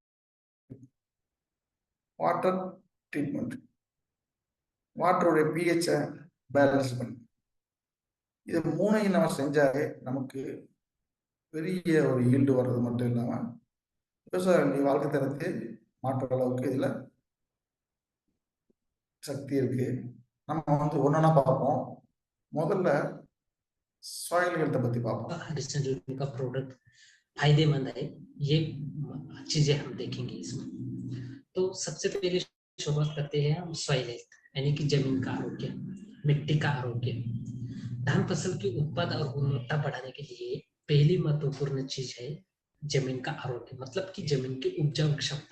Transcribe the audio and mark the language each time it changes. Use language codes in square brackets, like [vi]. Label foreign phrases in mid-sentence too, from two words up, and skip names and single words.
[en] water treatment, [ta] வாட்டருடைய பிஹெச்சை பேலன்ஸ் பண்ணி, இது 3ஐயும் நம்ம செஞ்சாலே நமக்கு பெரிய ஒரு ஈல்டு வர்றது மட்டும் இல்லாமல் விவசாயிகளுடைய வாழ்க்கை தரத்தை மாற்ற அளவுக்கு இதில் சக்தி இருக்கு. நம்ம வந்து ஒன்னொன்னா பார்ப்போம். முதல்ல [en] soil health [ta] பத்தி பார்ப்போம். [hi] हरिश्चंद्र का प्रोडक्ट फायदेमंद है, ये चीजें हम देखेंगे इसमें। तो सबसे पहले शुरुआत करते हैं हम [en] soil health [hi] यानी कि जमीन का आरोग्य, मिट्टी का आरोग्य। धान फसल की उत्पाद और गुणवत्ता बढ़ाने के लिए पहली महत्वपूर्ण चीज है जमीन का आरोग्य, मतलब कि जमीन की उपजाऊ क्षमता।